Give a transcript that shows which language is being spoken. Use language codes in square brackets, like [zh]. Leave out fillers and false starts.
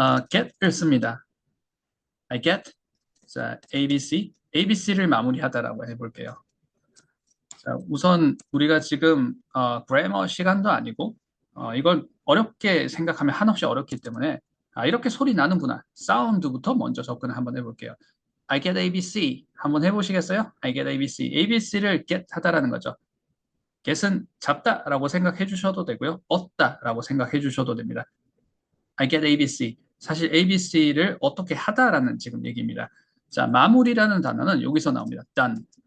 [ko] get을 씁니다. [en] I get, [ko] 자, ABC, ABC를 마무리하다라고 해볼게요. 자, 우선 우리가 지금 그래머 시간도 아니고 이걸 어렵게 생각하면 한없이 어렵기 때문에 이렇게 소리 나는구나. 사운드부터 먼저 접근을 한번 해볼게요. [en] I get ABC [ko] 한번 해보시겠어요? [en] I get ABC. [ko] ABC를 get 하다라는 거죠. get은 잡다라고 생각해 주셔도 되고요. 얻다라고 생각해 주셔도 됩니다. [en] I get ABC. [ko] 사실 ABC를 어떻게 하다라는 지금 얘기입니다. 자, 마무리라는 단어는 여기서 나옵니다. [en] done.